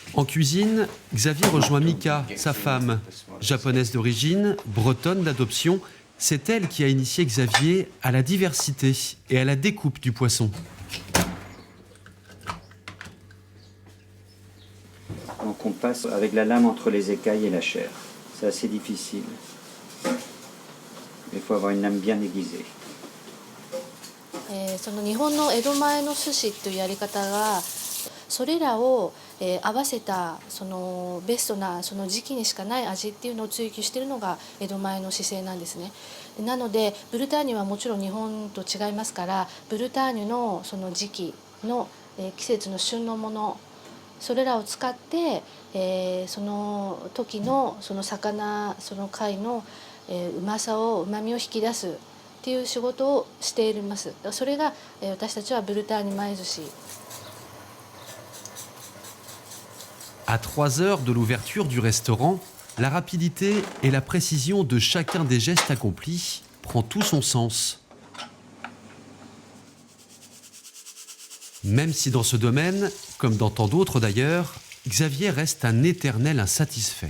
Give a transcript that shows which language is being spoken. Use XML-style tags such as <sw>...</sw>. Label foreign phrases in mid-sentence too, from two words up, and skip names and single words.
<fr>En cuisine, Xavier rejoint Mika, sa femme. Japonaise d'origine, bretonne d'adoption, c'est elle qui a initié Xavier à la diversité et à la découpe du poisson. Donc on passe avec la lame entre les écailles et la chair. C'est assez difficile. Il faut avoir une lame bien aiguisée.</fr> <ja>その日本の江戸前の寿司というやり方がそれらを合わせたそのベストなその時期にしかない味っていうのを追求しているのが江戸前の姿勢なんですね。なのでブルターニュはもちろん日本と違いますからブルターニュのその時期の季節の旬のものそれらを使ってその時のその魚その貝のうまさをうまみを引き出すっていう仕事をしています。それが私たちはブルターニュ前寿司。</ja> <fr>À 3 heures de l'ouverture du restaurant, la rapidité et la précision de chacun des gestes accomplis prend tout son sens. Même si dans ce domaine, comme dans tant d'autres d'ailleurs, Xavier reste un éternel insatisfait.</fr>